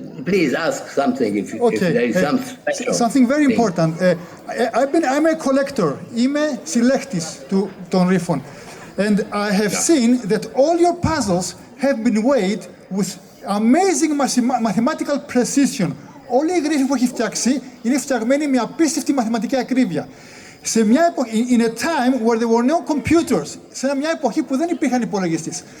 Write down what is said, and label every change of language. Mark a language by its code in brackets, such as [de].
[en] Please ask something if there is some special. Something very important. I'm a collector. [el] Είμαι συλλέκτης των ρήφων. [en] And I have seen that all your puzzles have been weighed with amazing mathematical precision. [el] Όλοι οι γρίφοι που έχει φτιάξει είναι φτιαγμένοι με απίστευτη μαθηματική ακρίβεια. Σε μια εποχή, [en] in a time where there were no computers, [el] σε μια εποχή που δεν υπήρχαν υπολογιστές.